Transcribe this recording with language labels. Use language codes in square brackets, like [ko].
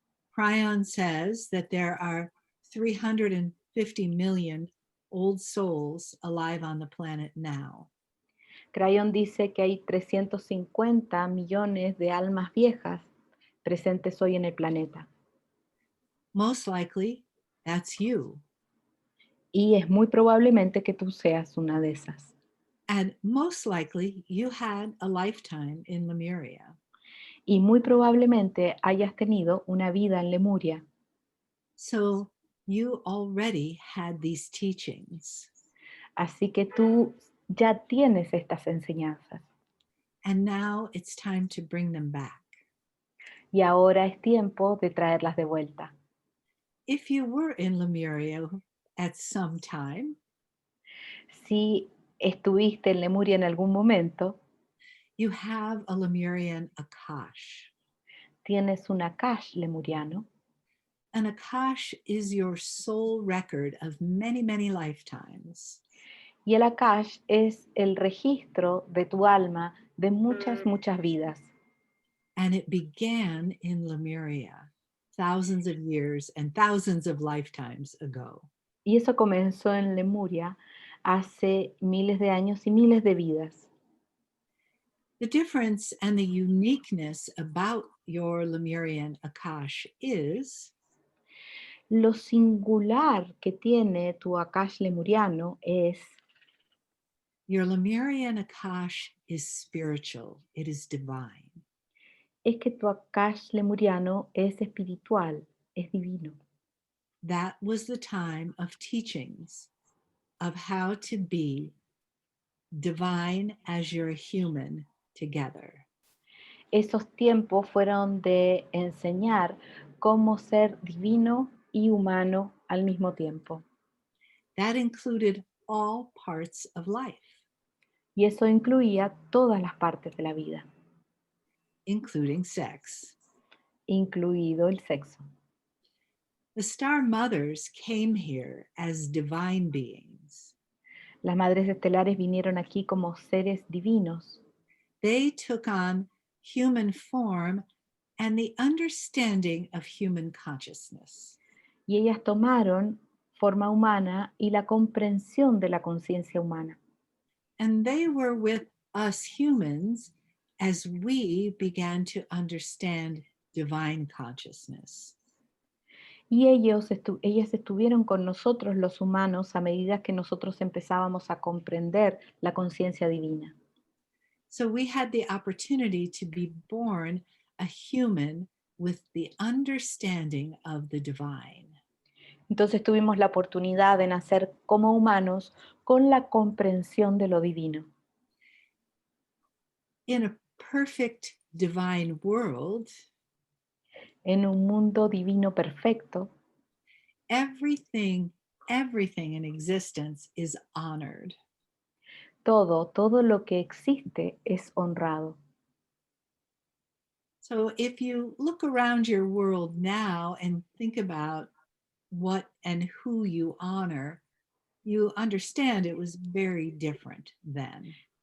[en] Cryon says that there are 350 million old souls alive on the planet now. [es] Crayon dice que hay 350 millones de almas viejas presentes hoy en el planeta. [en] Most likely, that's you. [es] Y es muy probablemente que tú seas una de esas. [en] And most likely, you had a lifetime in Lemuria. [es] Y muy probablemente hayas tenido una vida en Lemuria. [en] So you already had these teachings. [es] Así que tú ya tienes estas enseñanzas. [en] And now it's time to bring them back. [es] Y ahora es tiempo de traerlas de vuelta. [en] If you were in Lemuria at some time, [es] Si estuviste en Lemuria en algún momento, [en] you have a Lemurian Akash. [es] tienes un Akash lemuriano. [en] An Akash is your soul record of many, many lifetimes. [es] Y el Akash es el registro de tu alma de muchas, muchas vidas. [en] And it began in Lemuria thousands of years and thousands of lifetimes ago. [es] Y eso comenzó en Lemuria hace miles de años y miles de vidas. [en] The difference and the uniqueness about your Lemurian Akash is [es] Lo singular que tiene tu Akash lemuriano es [en] your Lemurian Akash is spiritual, it is divine. [es] que tu Akash lemuriano es espiritual, es divino. [en] That was the time of teachings of how to be divine as you're a human together. [es] Esos tiempos fueron de enseñar cómo ser divino y humano al mismo tiempo. [en] That included all parts of life, [es] Y eso incluía todas las partes de la vida, [en] including sex. [es] incluido el sexo. [en] The Star Mothers came here as divine beings. [es] Las madres estelares vinieron aquí como seres divinos. [en] They took on human form and the understanding of human consciousness. [es] y ellas tomaron forma humana y la comprensión de la conciencia humana. [en] And they were with us humans as we began to understand divine consciousness. [es] Y ellas estuvieron con nosotros los humanos a medida que nosotros empezábamos a comprender la conciencia divina. [en] So we had the opportunity to be born a human with the understanding of the divine. [es] Entonces tuvimos la oportunidad de nacer como humanos con la comprensión de lo divino. [en] In a perfect divine world, [es] En un mundo divino perfecto, [en] everything in existence is honored. [es] todo lo que existe es honrado. [en] So if you look around your world now and think about what and who you honor, you understand it was very different then.